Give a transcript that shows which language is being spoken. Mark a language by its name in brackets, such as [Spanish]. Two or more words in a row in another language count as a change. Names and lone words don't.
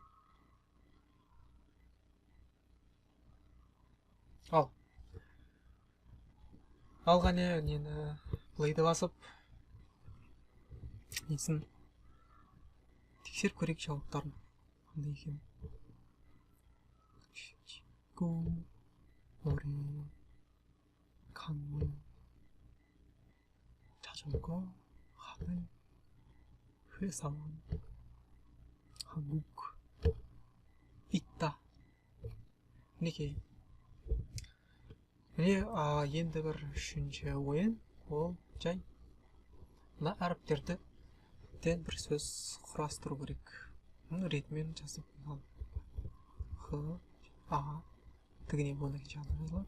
[Kazakh] ал қане нені плейді басып несін тексеріп көрейік жауаптарын қандай екен. [Korean] 노래, 강물, 자전거, 하늘, 회사원, 한국, 있다. [Kazakh] мінекей. міне енді бір үшінші ойын. ол жай мына әріптерді бір сөз құрастыру керек. ретімен жазып, х, а тігіне болған жағында жазылады.